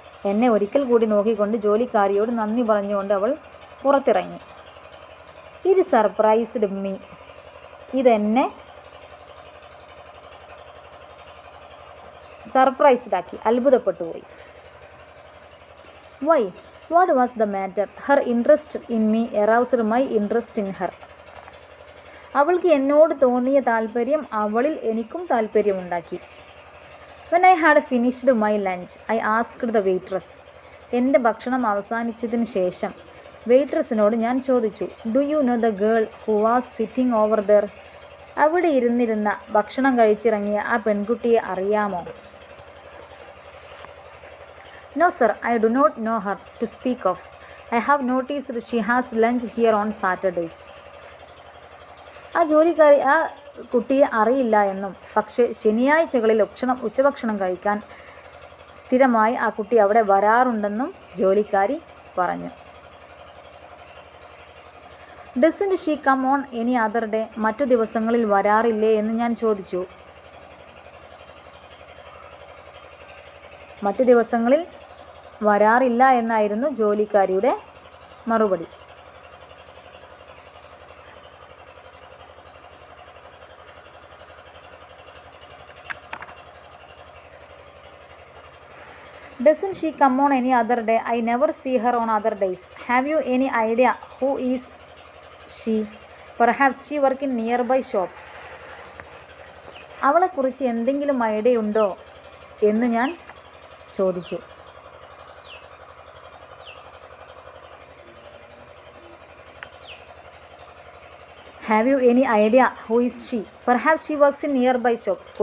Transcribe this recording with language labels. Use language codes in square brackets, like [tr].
[ml] എന്നെ ഒരിക്കൽ കൂടി നോക്കിക്കൊണ്ട് ജോലിക്കാരിയോട് നന്ദി പറഞ്ഞുകൊണ്ട് അവൾ പുറത്തിറങ്ങി. ഇത് സർപ്രൈസ്ഡ് മീ. ഇതെന്നെ സർപ്രൈസ്ഡാക്കി, അത്ഭുതപ്പെട്ടു പോയി. [en] Why? What was the matter? Her interest in me aroused my interest in her. [ml] അവൾക്ക് എന്നോട് തോന്നിയ താല്പര്യം അവളിൽ എനിക്കും താല്പര്യമുണ്ടാക്കി. [en] When I had finished my lunch, I asked the waitress. [ml] എൻ്റെ ഭക്ഷണം അവസാനിച്ചതിന് ശേഷം വെയിട്രസിനോട് ഞാൻ ചോദിച്ചു, [en] Do you know the girl who was sitting over there? [ml] അവിടെ ഇരുന്നിരുന്ന ഭക്ഷണം കഴിച്ചിറങ്ങിയ ആ പെൺകുട്ടിയെ അറിയാമോ? [en] No sir, I do not know her to speak of. I have noticed she has lunch here on Saturdays. [ml] ആ ജോലിക്കാരി ആ കുട്ടിയെ അറിയില്ല എന്നും പക്ഷേ ശനിയാഴ്ചകളിൽ ഉച്ചഭക്ഷണം കഴിക്കാൻ സ്ഥിരമായി ആ കുട്ടി അവിടെ വരാറുണ്ടെന്നും ജോലിക്കാരി പറഞ്ഞു. [en] Doesn't she come on any other day? [ml] മറ്റു ദിവസങ്ങളിൽ വരാറില്ലേ എന്ന് ഞാൻ ചോദിച്ചു. മറ്റു ദിവസങ്ങളിൽ വരാറില്ല എന്നായിരുന്നു ജോലിക്കാരിയുടെ മറുപടി. [en] Doesn't she come on any other day? I never see her on other days. Have you any idea who is she? Perhaps she works in nearby shop. [ml] അവളെക്കുറിച്ച് എന്തെങ്കിലും ഐഡിയ ഉണ്ടോ എന്ന് ഞാൻ ചോദിച്ചു. [en] Have you any idea who is she? Perhaps she works in nearby shop.